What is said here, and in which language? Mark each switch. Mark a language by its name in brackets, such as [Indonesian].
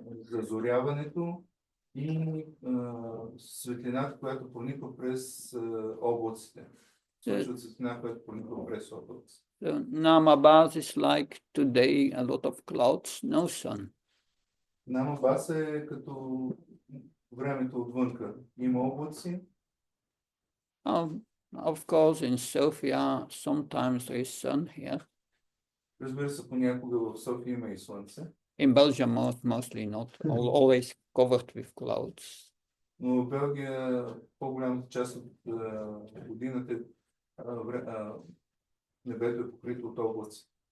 [Bulgarian] зазоряването и светлината, която прониква през облаците. Случва светлина, която прониква през облаците. [English] So Namabas is like today, a lot of clouds, no sun. [Bulgarian] Намабас е като времето отвънка. Има облаци. [English] Of course, in Sofia, sometimes there is sun here. [Bulgarian] Разбира се, понякога в София има и слънце. [English] In Belgium, mostly not, always covered with clouds. [Bulgarian] Но в Белгия по-голямата част от годината небето е покрито от облаци.